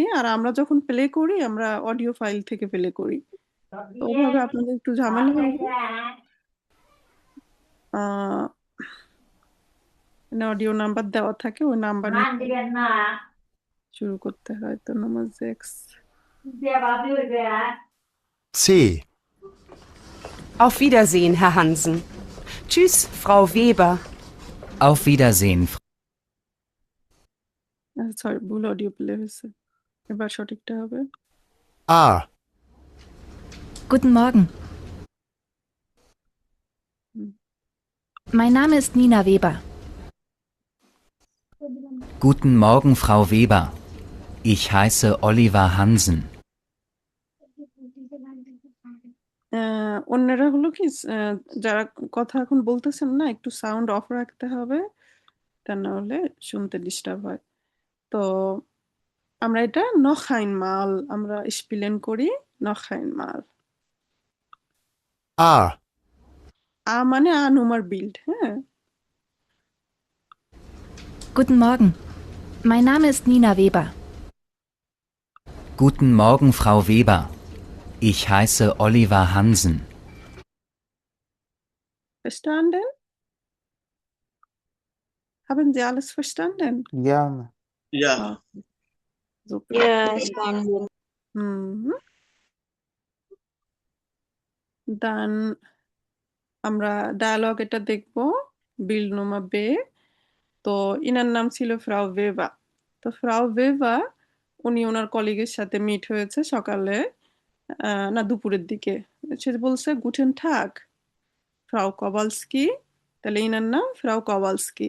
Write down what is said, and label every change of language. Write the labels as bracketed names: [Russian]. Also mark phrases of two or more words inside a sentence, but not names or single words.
[Bangla] আর আমরা যখন প্লে করি, আমরা [English] audio file [Bangla] থেকে প্লে করি, তো ওভাবে আপনাদের একটু ঝামেলা হবে। অডিও নাম্বার দেওয়া থাকে, ওই নাম্বার শুরু করতে হয়। তো নাম্বার 6। [German] C. Auf Wiedersehen, Herr Hansen. Tschüss, Frau Weber. Auf Wiedersehen. [Bangla] সরি, ভুল অডিও প্লে হয়েছে, এবার সঠিকটা হবে। [German] A. Guten Morgen. Mein Name ist Nina Weber. Guten Morgen, Frau Weber. Ich heiße Oliver Hansen. [Bangla] অন্যরা হলো কি যারা কথা এখন বলতেছেন না, একটু [English] sound off [Bangla] রাখতে হবে, তা না হলে শুনতে ডিস্টার্ব হয়। তো আমরা এটা [German] noch einmal [Bangla] আমরা স্পেলিং করি [German] noch einmal। A. [Bangla] মানে [German] Nummer Bild, [Bangla] হ্যাঁ। [German] Guten Morgen. Mein Name ist Nina Weber. Guten Morgen, Frau Weber. Ich heiße Oliver Hansen. Verstanden? Haben Sie alles verstanden? Ja, Ja. [English] Okay, super. Yes, fine. [Bangla] Mhm. Dann আমরা ডায়ালগ এটা দেখবো, [German] Bild Nummer B. [Bangla] তো ইনার নাম ছিল ফ্রাউ ভেভা। তো ফ্রাউ ভেভা উনি ওনার কলিগের সাথে মিট হয়েছে সকালে, না দুপুরের দিকে। সে বলছে [German] Guten Tag [Bangla] ফ্রাউ কভালস্কি, তাহলে ইনার নাম ফ্রাউ কভালস্কি।